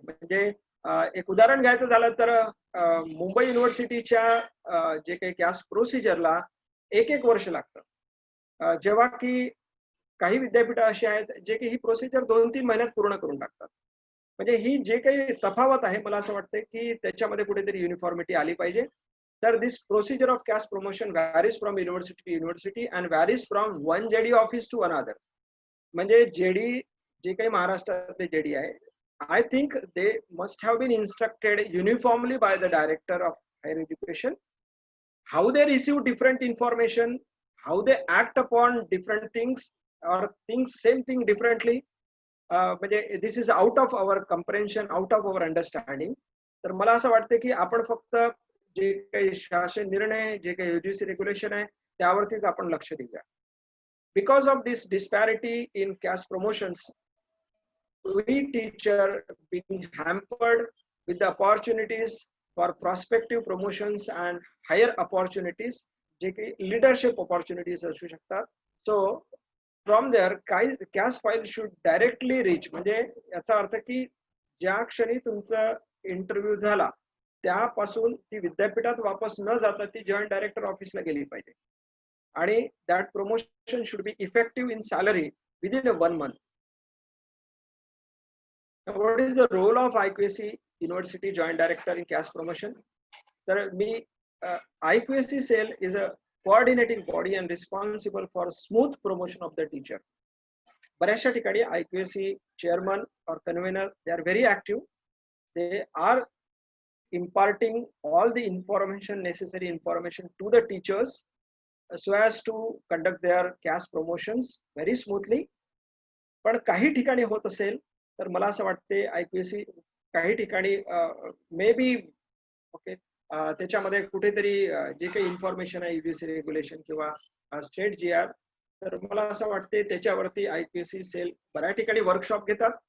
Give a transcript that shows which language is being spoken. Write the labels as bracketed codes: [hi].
[mr] म्हणजे एक उदाहरण घ्यायचं झालं तर मुंबई युनिव्हर्सिटीच्या जे काही कॅस्ट प्रोसिजरला 1 वर्ष लागतं, जेव्हा की काही विद्यापीठ अशी आहेत जे की ही प्रोसिजर 2-3 महिन्यात पूर्ण करून टाकतात. म्हणजे ही जे काही तफावत आहे मला असं वाटतं की त्याच्यामध्ये कुठेतरी युनिफॉर्मिटी आली पाहिजे. [en] तर this procedure of caste promotion varies from university to university and varies from one JD office to another. [mr] म्हणजे JD जे काही महाराष्ट्रातले JD आहे, [en] I think they must have been instructed uniformly by the director of higher education how they receive different information, how they act upon different things or things same thing differently. [mr] म्हणजे [en] this is out of our comprehension, out of our understanding. [mr] तर मला असं वाटतं की आपण फक्त जे काही शासन निर्णय, जे काही UGC रेग्युलेशन आहे त्यावरतीच आपण लक्ष देऊया. [en] Because of this disparity in caste promotions, we teacher being hampered with the opportunities for prospective promotions and higher opportunities, [mr] जे की [en] leadership opportunities [mr] असू शकतात. [en] So from there caste file should directly reach. [mr] म्हणजे याचा अर्थ की ज्या क्षणी तुमचा इंटरव्ह्यू झाला त्यापासून ती विद्यापीठात वापस न जाता ती जॉईंट डायरेक्टर ऑफिसला गेली पाहिजे आणि [en] That promotion should be effective in salary within 1 month. What is the role of IQAC University Joint Director in caste promotion? [mr] तर मी [en] IQAC cell is a coordinating body and responsible for smooth promotion of the teacher. [mr] बऱ्याचशा ठिकाणी [en] IQAC chairman or convener, they are very active. They are imparting all the information, necessary information to the teachers so as to conduct their caste promotions very smoothly. [mr] पण काही ठिकाणी होत असेल तर मला असं वाटते IQAC काही ठिकाणी मे बी ओके त्याच्यामध्ये कुठेतरी जे काही इन्फॉर्मेशन आहे UGC रेग्युलेशन किंवा स्टेट GR, तर मला असं वाटते त्याच्यावरती IQAC सेल बऱ्याच ठिकाणी वर्कशॉप घेतात.